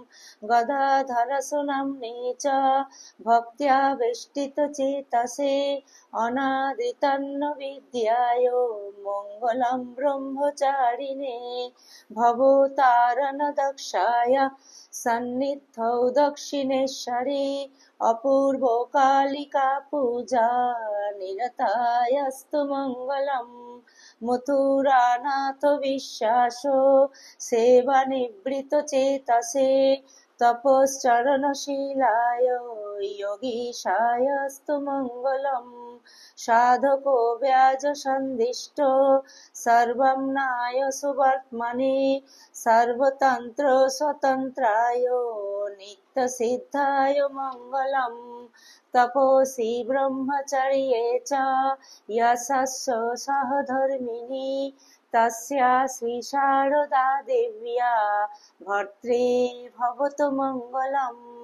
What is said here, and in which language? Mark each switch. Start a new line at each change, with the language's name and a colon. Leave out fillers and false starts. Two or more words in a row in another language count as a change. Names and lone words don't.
Sanskrit: গদাধরসুনাম্নে চ ভক্ত্যা বেষ্টিত চেতসে অনাদিতন্ন বিদ্যায় মঙ্গলম ব্রহ্মচারিণে ভবতারণ দক্ষায় সন্নিধৌ দক্ষিণেশ্বরে অপূর্ব কালিকা পূজা নিরতায়স্তু মঙ্গলম মথুরানাথ বিশ্বাস সেবা নিবৃত চেতসে তপশ্চরণশীলায় যোগীশায়স্তু মঙ্গলম সাধকো ব্যাজ সন্দিষ্ট সর্বং নায় সুবর্তমনে সর্বতন্ত্র স্বতন্ত্রায় নিত্য সিদ্ধায় মঙ্গলম তপসি ব্রহ্মচর্যে চ যশস্য সহধর্মিণী তস্যা শ্রী শারদা দেব্যা ভর্ত্রে ভবতু মঙ্গলম